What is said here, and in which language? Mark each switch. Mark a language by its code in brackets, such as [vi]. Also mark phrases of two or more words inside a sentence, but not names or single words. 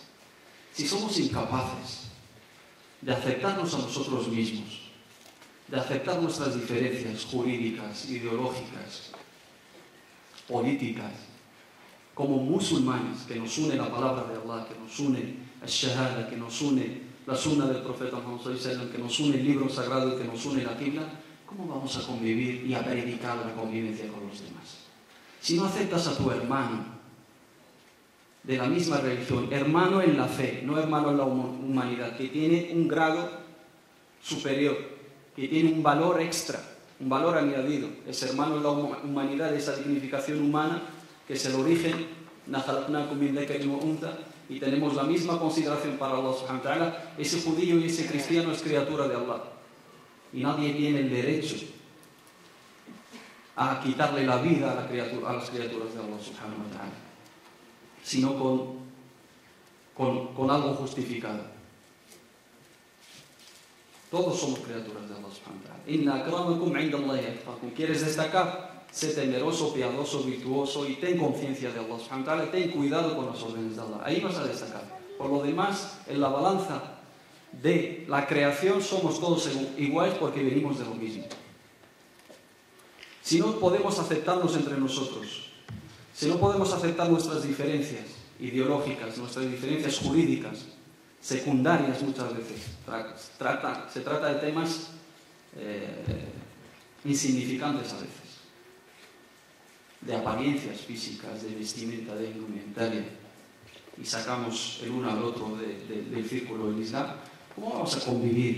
[es] Si somos incapaces de aceptarnos a nosotros mismos, de aceptar nuestras diferencias jurídicas, ideológicas, políticas, como musulmanes, que nos une la palabra de Allah, que nos une el Shahada, que nos une la sunna del profeta Muhammad [ar] صلى الله عليه وسلم, [es] que nos une el libro sagrado y que nos une la Qibla, ¿cómo vamos a convivir y a predicar la convivencia con los demás? Si no aceptas a tu hermano de la misma religión, hermano en la fe, no hermano en la humanidad, que tiene un grado superior, que tiene un valor extra, un valor añadido, es hermano en la humanidad, esa dignificación humana, que es el origen, y tenemos la misma consideración para Allah [ar] سبحانه وتعالى. [es] Ese judío y ese cristiano es criatura de Allah. y nadie tiene el derecho a quitarle la vida a las criaturas de Allah [ar] سبحانه وتعالى, [es] sino con algo justificado. Todos somos criaturas de Allah [ar] سبحانه وتعالى. إن أكرمكم عند الله أتقاكم. [es] ¿Quieres destacar? Sé temeroso, piadoso, virtuoso y ten conciencia de Allah [ar] سبحانه وتعالى, [es] ten cuidado con las órdenes de Allah. Ahí vas a destacar. Por lo demás, en la balanza de la creación somos todos iguales porque venimos de lo mismo. Si no podemos aceptarnos entre nosotros, si no podemos aceptar nuestras diferencias ideológicas, nuestras diferencias jurídicas, secundarias muchas veces, se trata de temas insignificantes a veces, de apariencias físicas, de vestimenta, de indumentaria, y sacamos el uno al otro del círculo del Islam, ¿cómo vamos a convivir?